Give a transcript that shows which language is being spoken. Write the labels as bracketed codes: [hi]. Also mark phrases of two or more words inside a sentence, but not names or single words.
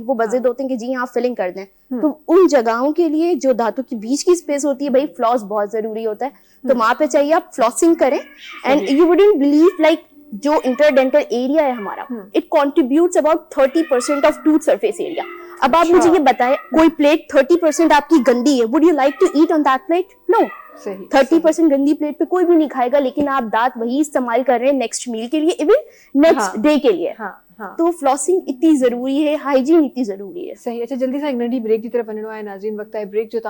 [hi] वो बज़िद होते हैं कि जी यहाँ फिलिंग कर दें। तो उन जगहों के लिए जो दांतों के बीच की स्पेस होती है, भाई फ्लॉस बहुत जरूरी होता है। तो वहां पे चाहिए आप फ्लॉसिंग करें। [en] And you wouldn't believe, like जो interdental area [hi] है हमारा, [en] it contributes about 30% of tooth surface area. [hi] अब आप मुझे ये बताएं, कोई प्लेट 30% आपकी गंदी है, [en] Would you like to eat on that plate? No. [hi] सही 30% गंदी प्लेट पे कोई भी नहीं खाएगा, लेकिन आप दांत वही इस्तेमाल कर रहे हैं [en] next meal [hi] के लिए, [en] even next day [hi] के लिए। हाँ हाँ तो फ्लॉसिंग इतनी जरूरी है, हाइजीन इतनी जरूरी है। [sd] सही। अच्छा, जल्दी सा एक नंढी ब्रेक जी तरफ वञणो आहे नाज़रीन। वक्त आहे ब्रेक जो।